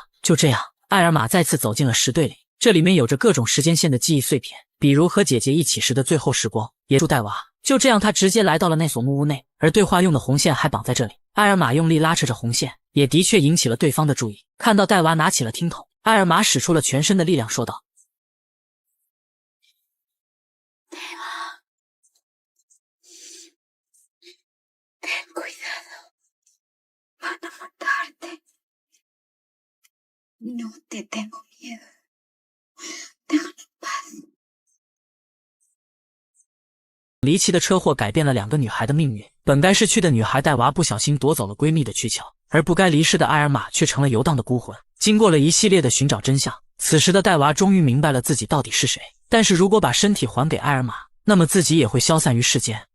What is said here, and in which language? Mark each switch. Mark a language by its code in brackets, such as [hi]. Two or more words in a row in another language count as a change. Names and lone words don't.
[zh] 就这样，艾尔玛再次走进了石堆里，这里面有着各种时间线的记忆碎片，比如和姐姐一起时的最后时光，也住戴娃。就这样，他直接来到了那所木屋内，而对话用的红线还绑在这里。艾尔玛用力拉扯着红线，也的确引起了对方的注意。看到戴娃拿起了听筒，艾尔玛使出了全身的力量，说道 [es] ：“Ten cuidado, van a matarte. No te tengo miedo. Déjame en paz.” [zh] 离奇的车祸改变了两个女孩的命运，本该逝去的女孩戴娃不小心夺走了闺蜜的躯壳，而不该离世的艾尔玛却成了游荡的孤魂。经过了一系列的寻找真相，此时的戴娃终于明白了自己到底是谁。但是如果把身体还给艾尔玛，那么自己也会消散于世间。